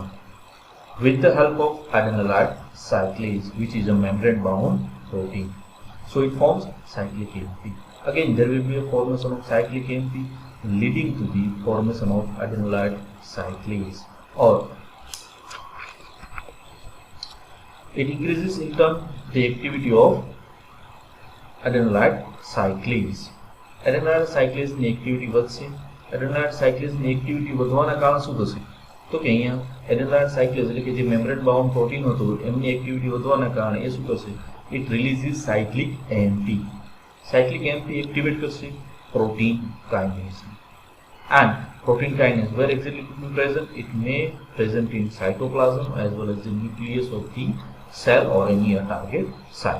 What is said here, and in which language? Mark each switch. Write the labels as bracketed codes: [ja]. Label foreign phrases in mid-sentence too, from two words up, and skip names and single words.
[en] With the help of adenylate cyclase, which is a membrane-bound protein, so it forms cyclic AMP. Again, there will be a formation of cyclic AMP leading to the formation of adenylate cyclase, or it increases in turn the activity of adenylate cyclase. Adenylate cyclase [gu] ની activity વધશે. [en] adenylate cyclase [gu] ની activity વધવાના કારણે શું થશે? તો કે અહીંયા [en] adenylate cyclase [gu] એટલે કે જે [en] membrane bound protein [gu] હતું એમની activity વધવાના કારણે એ શું કરશે? [en] It releases cyclic AMP. Cyclic AMP activate [gu] કરશે [en] protein kinase. And protein kinase, where exactly it will be present? It may present in cytoplasm as well as the nucleus of the cell or any target site.